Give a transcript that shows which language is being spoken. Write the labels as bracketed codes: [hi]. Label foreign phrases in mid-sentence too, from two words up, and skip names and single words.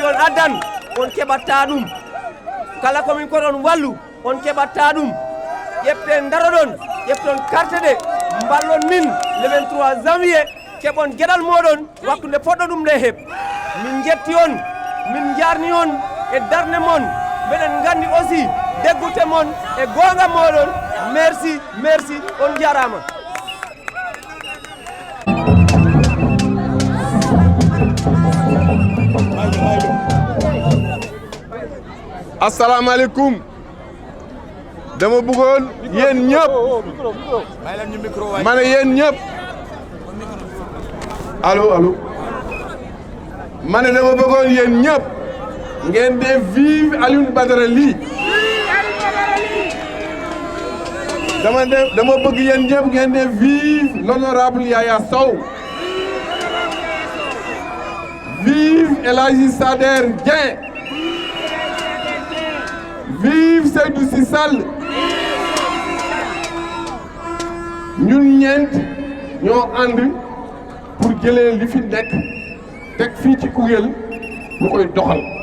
[ff] on addan on keɓatta ɗum kala komin kori on wallu on keɓatta ɗum ƴeften daroɗon ƴefton carte ɗe mballon min [fr] le 23 janvier [ff] keɓon gueɗal moɗon waktude poɗɗo ɗum nde heɓ min jetti on min jarni on e darde mon mbeɗen gandi aussi deggute mon e gonga moɗon merci on jarama [ar] السلام عليكم [wo] dama bëggoon yéen ñëpp ma ne yéen ñëpp allo ma ne dama bëggoon yéen ñëpp ngeen dee vive Alioune Badara Ly dama bëgg yéen ñëpp ngeen dee [fr] vive l'honorable [wo] Yaya Sow vive El Hadji Sader Dieng vive Seydou Sy Sall ñun ñeent ñoo ànd pour jëlee li fi nekk teg fii ci Koungheul ñu koy doxal